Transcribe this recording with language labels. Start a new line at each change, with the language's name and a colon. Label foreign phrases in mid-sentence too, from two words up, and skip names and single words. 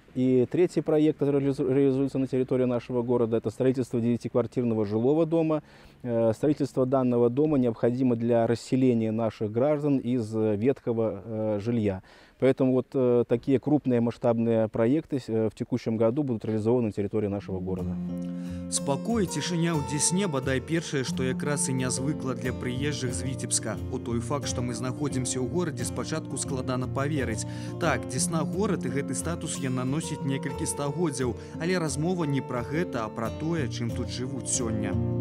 Russian: И третий проект, который реализуется на территории нашего города, это строительство 9-квартирного жилого дома. Строительство данного дома необходимо для расселения наших граждан из ветхого жилья. Поэтому вот такие крупные масштабные проекты в текущем году будут реализованы на территории нашего города.
Belarusian: Спакой і цішыня ў Десне бадай першае, што якраз і нязвыкла для прыезджых з Віцебска. У той факт, што мы знаходзімся ў горадзе, спачатку складана паверыць. Так, Десна горад і гэты статус яна носіць некалькі стагоддзяў, але размова не пра гэта, а пра тое, чым тут жывуць сёння.